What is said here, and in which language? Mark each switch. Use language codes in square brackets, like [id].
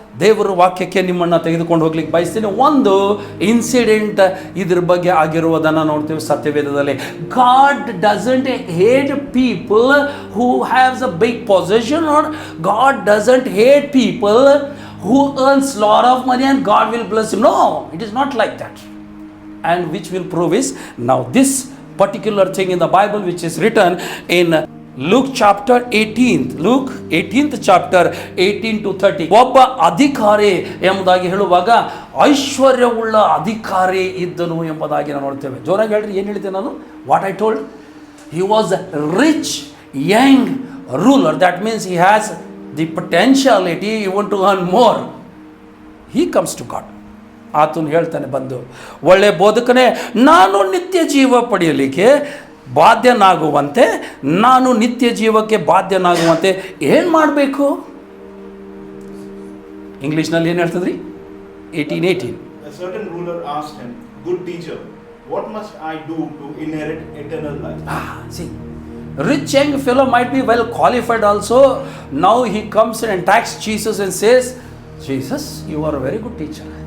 [kn] ದೇವರ ವಾಕ್ಯಕ್ಕೆ ನಿಮ್ಮನ್ನು ತೆಗೆದುಕೊಂಡು ಹೋಗ್ಲಿಕ್ಕೆ ಬಯಸ್ತೀನಿ. ಒಂದು ಇನ್ಸಿಡೆಂಟ್ ಇದ್ರ ಬಗ್ಗೆ ಆಗಿರುವುದನ್ನು ನೋಡ್ತೀವಿ ಸತ್ಯವೇದದಲ್ಲಿ. [en] God doesn't hate people who haves a big position, or God doesn't hate people who earns lot of money and God will bless him. No, it is not like that. And which will prove is now this particular thing in the Bible which is written in Luke chapter 18th, Luke 18th chapter 18 to 30. [kn] ಒಬ್ಬ ಅಧಿಕಾರಿ ಎಂಬುದಾಗಿ ಹೇಳುವಾಗ ಐಶ್ವರ್ಯವುಳ್ಳ ಅಧಿಕಾರಿ ಇದ್ದನು ಎಂಬುದಾಗಿ ನಾವು ನೋಡ್ತೇವೆ. ಜೋರಾಗಿ ಹೇಳ್ರಿ, ಏನು ಹೇಳ್ತೇನೆ ನಾನು? [en] What I told, he was rich young ruler. That means he has the potentiality even to earn more. He comes to God. [kn] ಆತನು ಹೇಳ್ತಾನೆ ಬಂದು, ಒಳ್ಳೆ ಬೋಧಕನೇ, ನಾನು ನಿತ್ಯ ಜೀವ ಪಡೆಯಲಿಕ್ಕೆ ಬಾಧ್ಯನಾಗುವಂತೆ, ನಾನು ನಿತ್ಯ ಜೀವಕ್ಕೆ ಬಾಧ್ಯನಾಗುವಂತೆ ಏನು ಮಾಡಬೇಕು? ಇಂಗ್ಲೀಷ್ನಲ್ಲಿ ಏನು ಹೇಳ್ತದ್ರಿ? 18:18. [en] A certain ruler asked him, good teacher, what must I do to inherit eternal life? See, rich young fellow might be well qualified also. Now he comes and attacks Jesus and says, Jesus, you are a very good teacher.